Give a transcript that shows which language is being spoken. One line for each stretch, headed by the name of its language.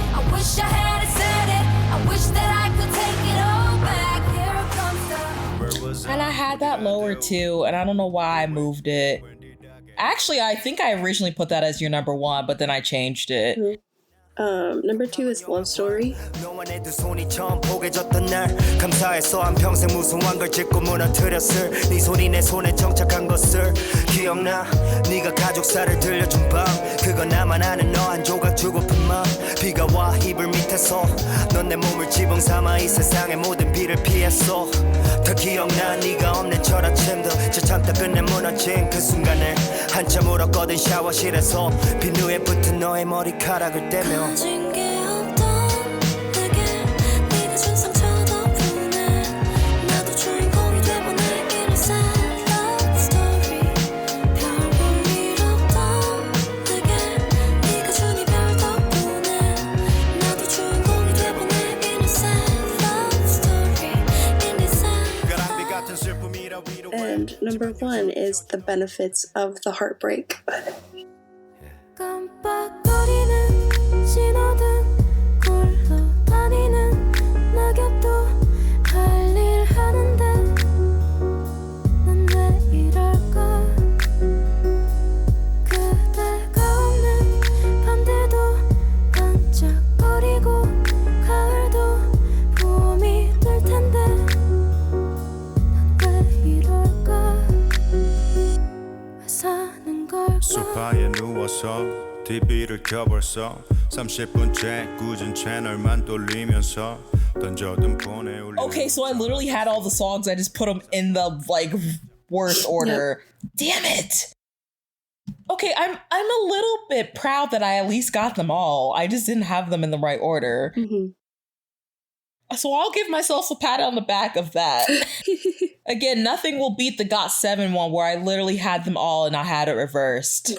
English: I wish I had said it. I wish that I could take it all back. Here comes the And I had that lower too, and I don't know why I moved it. Actually, I think I originally put that as your number 1, but then I changed it. Number 2 is Love Story.
Korean: 너와 내 두 손이 처음 포개졌던 날 감사해서 한평생 무수한 걸 짚고 무너뜨렸을 네 손이 내 손에 정착한 것을 기억나 네가 가족사를 들려준 밤 그건 나만 아는 너 한 조각 주고픈 마음 비가 와 이불 밑에서 넌 내 몸을 지붕 삼아 이 세상의 모든 비를 피했어 더 기억나 네가 없는 첫 아침도 저 참다 끝내 무너진 그 순간을 한참 울었거든 샤워실에서 비누에 붙은 너의 머리카락을 떼며 가진 게 없던 내게 네가 준 상처 덕분에 나도 주인공이 돼보내
English: innocent love story
Korean: 별볼 일 없던 내게 네가 준 이별 덕분에 나도 주인공이 돼보내 innocent love story innocent 가랑비 같은 슬픔이라 위로
English: And number 1 is The Benefits of the Heartbreak.
Korean: 깜빡거리는 신호등 굴러다니는 낙엽도 할 일 하는데 난 왜 이럴까 그대가 없는 밤들도 반짝거리고 가을도 봄이 될 텐데 난 왜 이럴까 왜 사는 걸까 소파에 누워서 TV를 켜버렸어 30분째 꾸준 채널만 돌리면서 던져둔 폰에 올려
English: Okay, so I literally had all the songs. I just put them in the like worst order. Damn it. Okay, I'm a little bit proud that I at least got them all. I just didn't have them in the right order. Mm-hmm. So I'll give myself a pat on the back of that. Again, nothing will beat the Got 7 one where I literally had them all and I had it reversed.